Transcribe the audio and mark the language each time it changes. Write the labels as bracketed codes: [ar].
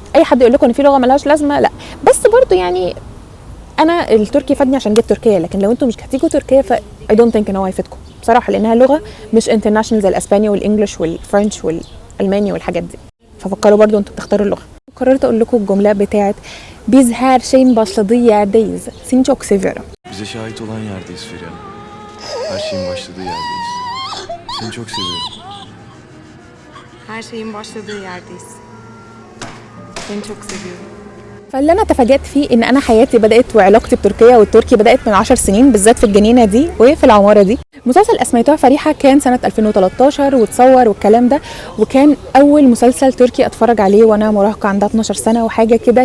[ar] اي حد يقول لكم ان في لغه ملهاش لازمه لا، بس برضو يعني انا التركي فادني عشان جيت تركيا، لكن لو انتم مش هتيجوا تركيا ف [en] I don't think [ar] ان هو هيفيدكم بصراحه، لانها لغه مش انترناشونال زي الاسباني والانجليش والفرنش والالماني والحاجات دي. ففكروا برضو انتم بتختاروا اللغه. قررت اقول لكم الجمله بتاعت [tr] biz her şeyin başladığı yerdeyiz. Seni çok seviyorum. Bize şahit olan yerdeyiz Feriha. Her şeyin başladığı yerdeyiz. Seni çok seviyorum. Her şeyin başladığı yerdeyiz. Seni çok seviyorum. [ar] فاللي انا تفاجأت فيه ان انا حياتي بدات وعلاقتي بتركيا والتركي بدات من 10 سنين، بالذات في الجنينه دي وفي العماره دي. مسلسل اسميتها فريحه كان سنه 2013 وتصور والكلام ده، وكان اول مسلسل تركي اتفرج عليه وانا مراهقه عندها 12 سنه وحاجه كده.